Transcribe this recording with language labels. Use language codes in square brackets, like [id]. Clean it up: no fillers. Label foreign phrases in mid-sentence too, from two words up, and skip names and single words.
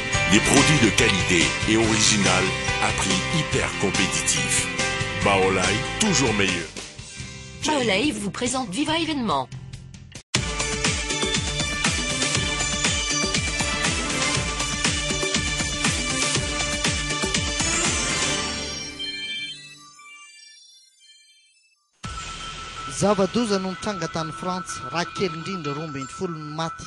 [fr] Des produits de qualité et original à prix hyper compétitif. Baolai, toujours meilleur. Baolai vous présente Vivre événement. [mg] Zava-doza no nitranga tany Frantsa, raha kely indrindra 12 no maty.